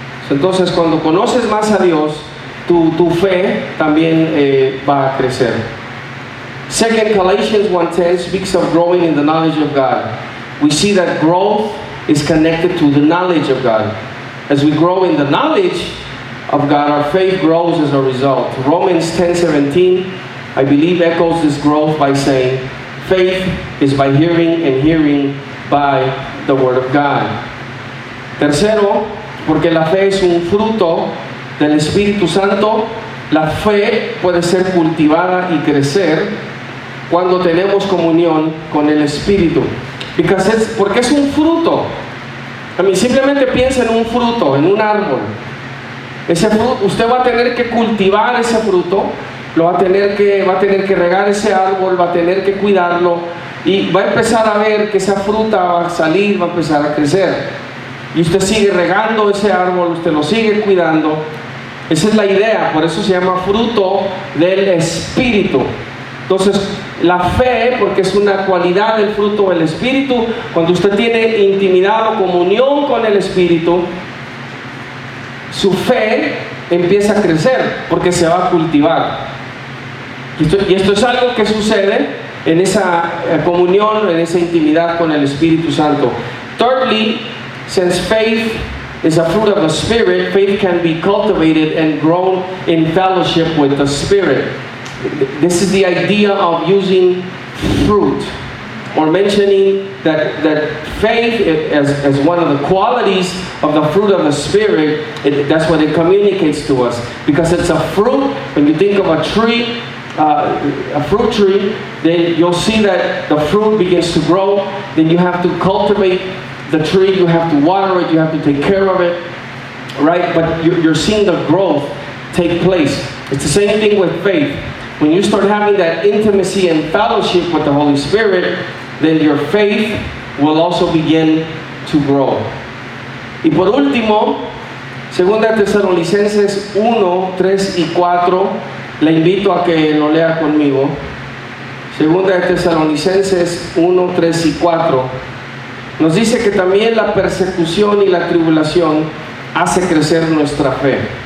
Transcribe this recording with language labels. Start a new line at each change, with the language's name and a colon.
Spanish: Entonces cuando conoces más a Dios, tu fe también va a crecer.
English: Second, Galatians 1:10 speaks of growing in the knowledge of God. We see that growth is connected to the knowledge of God. As we grow in the knowledge of God, our faith grows as a result. Romans 10:17, I believe, echoes this growth by saying, faith is by hearing and hearing by the word of God.
Spanish: Tercero, porque la fe es un fruto del Espíritu Santo, la fe puede ser cultivada y crecer cuando tenemos comunión con el Espíritu. Porque es un fruto. Simplemente piensa en un fruto, en un árbol. Ese fruto, usted va a tener que cultivar ese fruto, va a tener que regar ese árbol, va a tener que cuidarlo y va a empezar a ver que esa fruta va a salir, va a empezar a crecer. Y usted sigue regando ese árbol, usted lo sigue cuidando. Esa es la idea, por eso se llama fruto del Espíritu. Entonces, la fe, porque es una cualidad del fruto del Espíritu, cuando usted tiene intimidad o comunión con el Espíritu, su fe empieza a crecer, porque se va a cultivar. Y esto es algo que sucede en esa comunión, en esa intimidad con el Espíritu Santo.
English: Thirdly, since faith is a fruit of the Spirit, faith can be cultivated and grown in fellowship with the Spirit. This is the idea of using fruit, or mentioning that faith as one of the qualities of the fruit of the Spirit. That's what it communicates to us, because it's a fruit. When you think of a tree, a fruit tree, then you'll see that the fruit begins to grow. Then you have to cultivate the tree, you have to water it, you have to take care of it, right? But you're seeing the growth take place. It's the same thing with faith. When you start having that intimacy and fellowship with the Holy Spirit, then your faith will also begin to grow.
Spanish: Y por último, 2 Tesalonicenses 1, 3 y 4, le invito a que lo lea conmigo. 2 Tesalonicenses 1, 3 y 4 nos dice que también la persecución y la tribulación hace crecer nuestra fe.